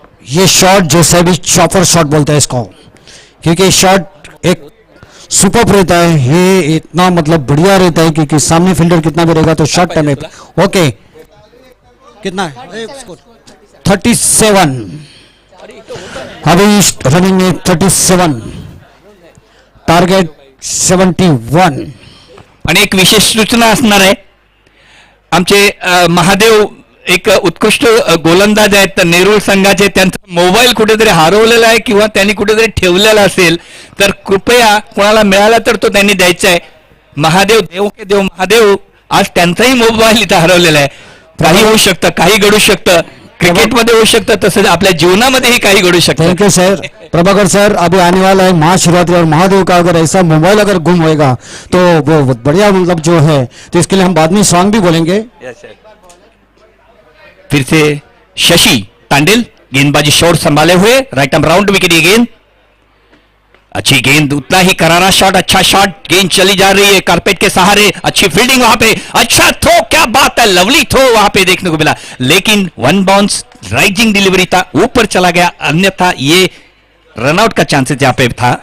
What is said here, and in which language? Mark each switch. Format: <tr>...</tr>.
<hi>ये शॉट जैसे भी चॉपर शॉट बोलते हैं इसको, क्योंकि शॉट एक सुपर रहता है, ये इतना मतलब बढ़िया रहता है क्योंकि सामने फील्डर कितना भी रहेगा तो शॉट टाइम ओके। कितना है 37, अभी रनिंग में 37, टारगेट 71।</hi> <mr>आणि एक विशेष सूचना असणार आहे, आमचे महादेव एक उत्कृष्ट गोलंदाज आहेत नेरूळ संघाचे, त्यांचा मोबाईल कुठेतरी हरवलेला आहे किंवा त्यांनी कुठेतरी ठेवलेला असेल तर कृपया कोणाला मिळाला तर तो त्यांनी द्यायचा आहे। महादेव</mr> <hi>देव के देव</hi> <mr>महादेव, आज त्यांचाही मोबाईल इथं हरवलेला आहे। काही होऊ शकतं, काही घडू शकतं, क्रिकेटमध्ये होऊ शकतं, तसंच आपल्या जीवनामध्येही काही घडू शकतं।</mr> <en>Thank you sir.</en> <hi>Prabhakar sir, अभी आने वाला है महाशिवरात्रि और महादेव का अगर ऐसा मोबाइल अगर गुम होएगा तो वो बहुत बढ़िया मतलब जो है, तो इसके लिए हम बाद में सॉन्ग भी बोलेंगे। फिर से शशि तांडेल गेंदबाजी शॉट संभाले हुए, राइट आर्म राउंड विकेट, ये गेंद अच्छी गेंद, उतना ही करारा शॉट, अच्छा शॉट, गेंद चली जा रही है कारपेट के सहारे, अच्छी फील्डिंग वहां पे, अच्छा थ्रो, क्या बात है, लवली थ्रो वहां पे देखने को मिला, लेकिन 1 बाउंस राइजिंग डिलीवरी था, ऊपर चला गया, अन्यथा ये रनआउट का चांसेस यहां पे था।</hi>